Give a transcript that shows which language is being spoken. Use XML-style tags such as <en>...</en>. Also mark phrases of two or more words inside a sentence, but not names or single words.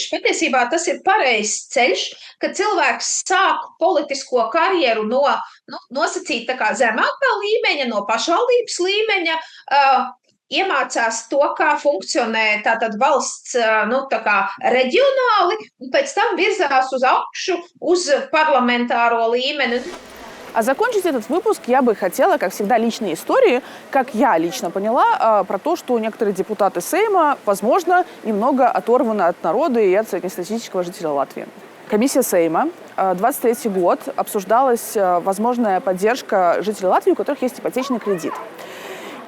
<lv>Patiesībā tas ir pareizs ceļš, ka cilvēks sāk politisko karjeru no nosacīt tā kā zemākā līmeņa, no pašvaldības līmeņa, iemācās to, kā funkcionē tātad valsts tā kā reģionāli, un pēc tam virzās uz augšu, uz parlamentāro līmeni.</lv> <ru>А закончить этот выпуск я бы хотела, как всегда, личной историей, как я лично поняла, про то, что некоторые депутаты Сейма, возможно, немного оторваны от народа и от среднестатистического жителя Латвии. Комиссия Сейма, 23 год, обсуждалась возможная поддержка жителей Латвии, у которых есть ипотечный кредит.</ru>